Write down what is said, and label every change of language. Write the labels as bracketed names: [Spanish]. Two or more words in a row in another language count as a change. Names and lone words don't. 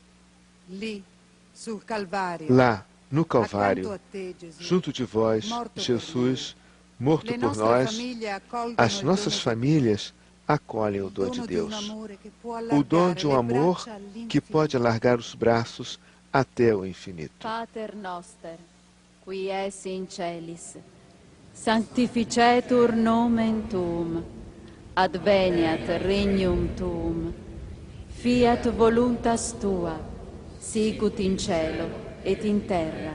[Portuguese] Lá, no Calvário, junto de vós, Jesus, morto por nós, as nossas famílias acolhem o dom de Deus, o dom de um amor que pode alargar os braços até o infinito. [Latin] Pater noster, qui es in celis, sanctificetur nomen tuum, adveniat regnum tuum, fiat voluntas tua, sicut in cielo et in terra.